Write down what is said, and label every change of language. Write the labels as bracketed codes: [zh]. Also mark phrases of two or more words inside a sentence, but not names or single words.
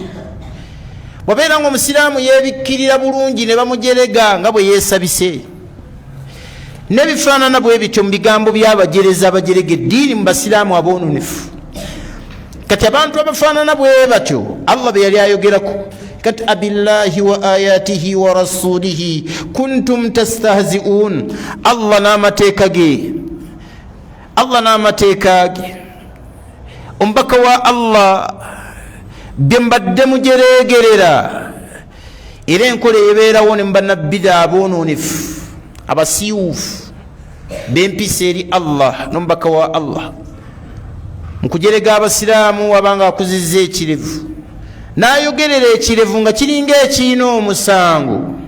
[lg] Bw'abeera nga omusiraamu yeebikkirira bulungi ne bamujerega nga bwe yeesabise. N'ebifaanana bwe bityo mu bigambo by'abajereza abajerega eddiini mu basiraamu aboononefu. Kati abantu abafaanana bwe batyo Allah be yali ayogerako kati [ar] abillahi wa ayatihi wa rasulihi kuntum tastahzi'un. [lg] Allah n'amateeka ge, Allah n'amateeka ge, omubaka wa Allah bye mbadde mujereegerera, era enkola ebeerawo ne mubannabbi aboononefu abasiiwuufu b'empisa eri Allah n'omubaka wa Allah nkujerega abasiraamu wabanga akuzizza ekirevu n'ayogerera ekirevu nga kiringa ekiina omusango.